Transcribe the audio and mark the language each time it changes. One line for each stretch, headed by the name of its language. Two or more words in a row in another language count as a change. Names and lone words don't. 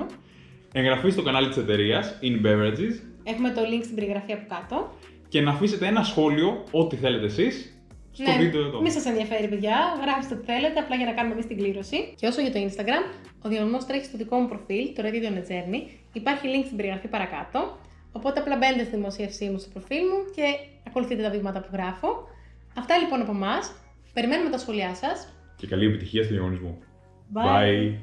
Greek: Εγγραφή στο κανάλι της εταιρείας In Beverages. Έχουμε το link στην περιγραφή από κάτω. Και να αφήσετε ένα σχόλιο, ό,τι θέλετε εσείς, στο βίντεο εδώ. Μη σας ενδιαφέρει, παιδιά. Γράψτε ό,τι θέλετε, απλά για να κάνουμε εμείς την κλήρωση. Και όσο για το Instagram, ο διαγωνισμός τρέχει στο δικό μου προφίλ, το Reddit on a Journey. Υπάρχει link στην περιγραφή παρακάτω. Οπότε απλά μπαίνετε στη δημοσίευσή μου στο προφίλ μου και ακολουθείτε τα βήματα που γράφω. Αυτά λοιπόν από εμάς. Περιμένουμε τα σχόλιά σας. Και καλή επιτυχία στο διαγωνισμό. Bye.